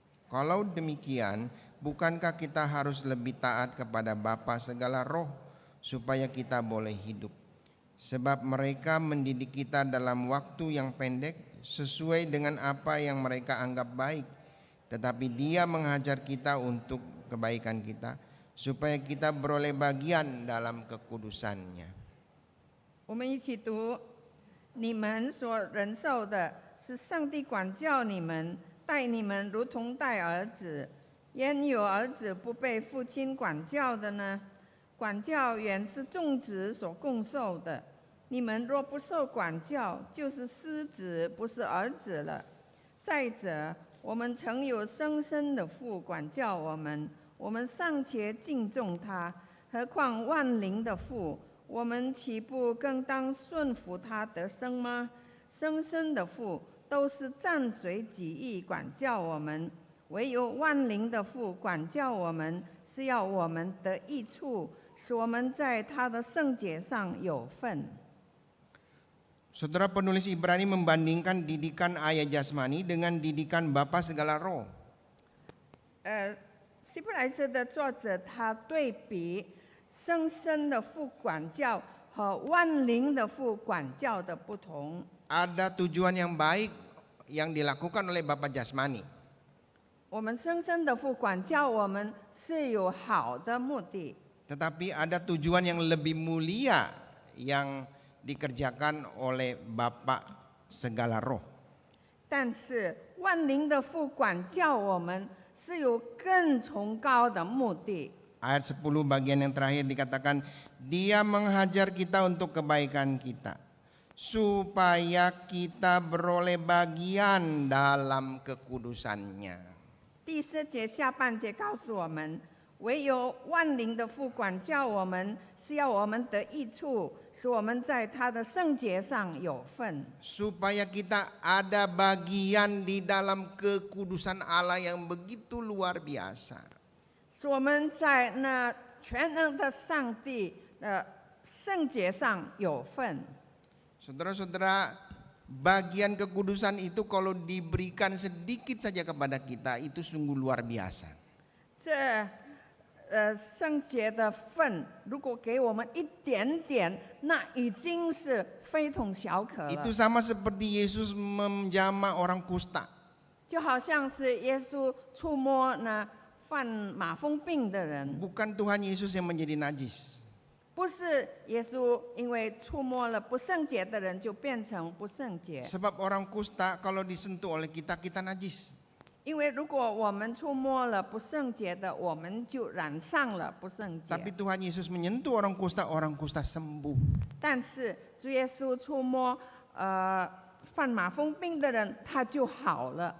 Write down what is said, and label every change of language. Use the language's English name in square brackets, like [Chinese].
[Indonesian] Kalau demikian, bukankah kita harus lebih taat kepada Bapa segala roh supaya kita boleh hidup? Sebab mereka mendidik kita dalam waktu yang pendek sesuai dengan apa yang mereka anggap baik. Tetapi Dia menghajar kita untuk kebaikan kita supaya kita beroleh bagian dalam kekudusannya. [Chinese] 我们一起读：你们所忍受的是上帝管教你们，待你们如同待儿子。焉有儿子不被父亲管教的呢？管教原是众子所共受的。你们若不受管教，就是失子，不是儿子了。再者，我们曾有生身的父管教我们我们尚且敬重他，何况万灵的父？我们岂不更当顺服他得生吗？生身的父都是暂随己意管教我们，唯有万灵的父管教我们，是要我们得益处，使我们在他的圣洁上有份。 [Indonesian] Saudara penulis Ibrani membandingkan didikan ayah jasmani dengan didikan Bapa segala roh. [Chinese] 希伯来书的作者他对比生身的父管教和万灵的父管教的不同。 [Indonesian] Ada tujuan yang baik yang dilakukan oleh Bapa jasmani. [Chinese] 我们生身的父管教我们是有好的目的， [Indonesian] Tetapi ada tujuan yang lebih mulia yang dikerjakan oleh Bapa segala roh. [Chinese] 但是万灵的父管教我们是有更崇高的目的。 [Indonesian] Ayat 10 bagian yang terakhir dikatakan, Dia menghajar kita untuk kebaikan kita, supaya kita beroleh bagian dalam kekudusannya. [Chinese] 第4节下半节告诉我们，唯有万灵的父管教我们，是要我们得益处，使我们在他的圣洁上有份。 [Indonesian] Supaya kita ada bagian di dalam kekudusan Allah yang begitu luar biasa. [Chinese] 使我们在那全能的上帝的圣洁上有份。 [Indonesian] Saudara-saudara, bagian kekudusan itu kalau diberikan sedikit saja kepada kita itu sungguh luar biasa. [Chinese] 这圣洁的份，如果给我们一点点，那已经是非同小可了。 [Indonesian] Itu sama seperti Yesus menjamah orang kusta. [Chinese] 就好像是耶稣触摸那犯马蜂病的人， [Indonesian] Bukan Tuhan Yesus yang menjadi najis. [Chinese] 不是耶稣因为触摸了不圣洁的人就变成不圣洁。 [Indonesian] Sebab orang kusta kalau disentuh oleh kita, kita najis. [Chinese] 因为如果我们触摸了不圣洁的，我们就染上了不圣洁。 [Indonesian] Tapi Tuhan Yesus menyentuh orang kusta sembuh. [Chinese] 但是主耶稣触摸犯马蜂病的人，他就好了。